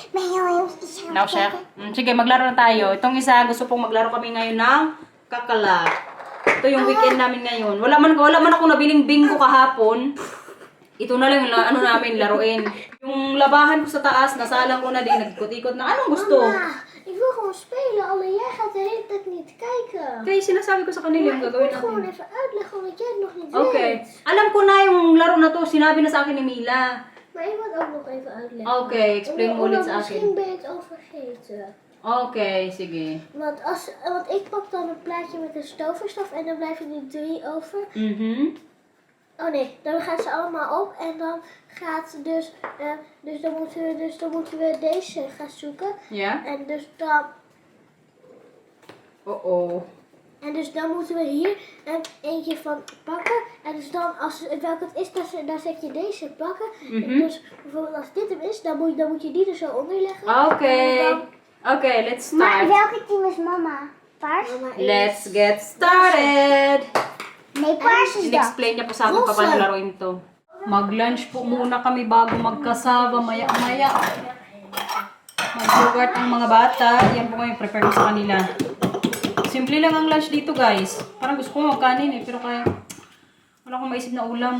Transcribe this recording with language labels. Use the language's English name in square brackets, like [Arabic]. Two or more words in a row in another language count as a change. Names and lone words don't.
[English] Now, chef. [Filipino] Sige, maglaro na tayo. Itong isa, gusto pong maglaro kami ngayon ng kakalak. Ito yung weekend namin ngayon. Wala man ako nabiling bingo kahapon. Ito na lang yung namin laruin. Yung labahan ko sa taas, nasalang ko na din. Nagkot-ikot na. Anong gusto? [Dutch] Ik wil gewoon spelen, alleen jij gaat de hele tijd niet kijken. [Filipino] Kaya sinasabi ko sa kanila yung [Dutch] Ik [Filipino] gagawin [Dutch] moet gewoon [Filipino] natin. [Dutch] even uitleggen, omdat jij het nog niet Okay. weet. [Filipino] Alam ko na yung laro na to. Sinabi na sa akin ni Mila. [Dutch] Maar ik moet ook nog even uitleggen. [Filipino] Okay, explain mo ulit sa [Dutch] Misschien [Filipino] akin. [Dutch] ben je het al vergeten. [Filipino] Okay, sige. [Dutch] Want ik pak dan een plaatje met een stoverstaf en dan blijven er 3 over. Oh nee, dan gaan ze allemaal op en dan gaat dan moeten we deze gaan zoeken. Ja? En dus dan moeten we hier eentje van pakken. En dus dan, welke het is, dan zet je deze pakken. Dus bijvoorbeeld als dit hem is, dan moet je die er zo onder leggen. [English] Okay. Okay, let's start. [Dutch] welke team is mama? Paars? [English] Let's get started. [Dutch] Nee, paars [Filipino] In-explain niya po sa akin pa paano laruin to. Mag-lunch po muna kami bago magkasama maya-maya. Mag-yogurt ang mga bata. Yan po ngayon prepare ko sa kanila. Simple lang ang lunch dito guys. Parang gusto ko magkanin eh. Pero kaya wala akong maisip na ulam.